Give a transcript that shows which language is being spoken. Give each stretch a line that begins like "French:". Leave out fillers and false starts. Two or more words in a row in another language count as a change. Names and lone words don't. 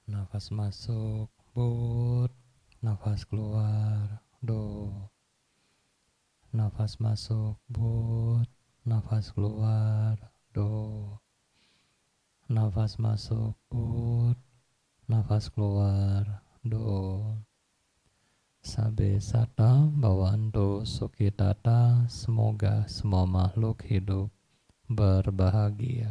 Indonesian: Nafas masuk, but. Nafas keluar, do. Nafas masuk, but. Nafas keluar, do. Nafas masuk, but. Nafas keluar,
Pali: do. Sabe sata bawantu sukitata,
Indonesian: semoga semua makhluk hidup berbahagia.